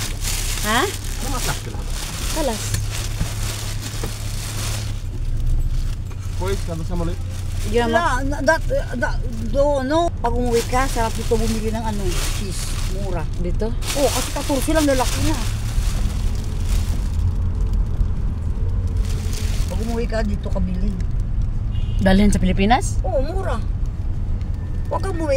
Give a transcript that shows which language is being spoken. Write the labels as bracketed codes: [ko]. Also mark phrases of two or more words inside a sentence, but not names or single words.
[ar] Ha? انا ما تحت هذا. Kalas. كويس هذا سمولي. [tl] Yeah, No, pag umuwi ka, sarap dito bumili ng ano, cheese, mura. dito. Oo, kasi 14 lang lalaki na. Pag umuwi ka, dito ka bili. Dalhin sa Pilipinas? Oo, mura. Huwag kang bumili.